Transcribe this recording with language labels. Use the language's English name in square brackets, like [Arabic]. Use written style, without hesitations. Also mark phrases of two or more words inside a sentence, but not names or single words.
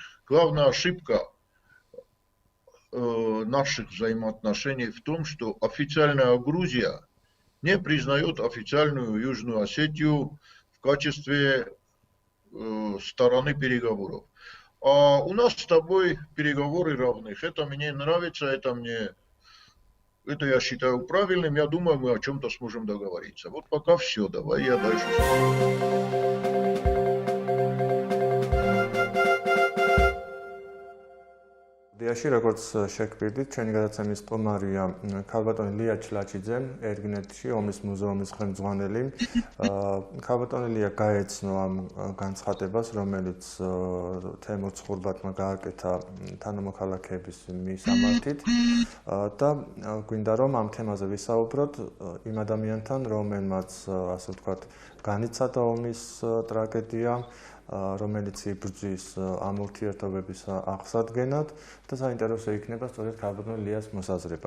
[Russian] Главная ошибка наших взаимоотношений в том, что официальная Грузия не признает официальную Южную Осетию в качестве стороны переговоров. А у нас с тобой переговоры равных. Это мне нравится, это я считаю правильным. Я думаю, мы о чем-то сможем договориться. Вот пока все. Давай я дальше. [Georgian] დიაში როგორც შეგვიძლია ჩვენი გადაცემის სტუმარია ქალბატონი ლია ჩლაჩიძე, ერგინეთში ომის მუზეუმის ხელმძღვანელი. ქალბატონი ლია გაეცნო ამ განცხადებას, რომელიც თემურ ცხურბათმა გააკეთა თანამოქალაქეების მისამართით და გვინდა რომ ამ თემაზე ვისაუბროთ იმ ადამიანთან, რომელმაც ასე ვთქვათ, განიცადა ომის ტრაგედია, რომელიც იბრძვის ამ ურთიერთობების აღსადგენად და საინტერესო იქნება სწორედ ქალბატონ ლიას მოსაზრება.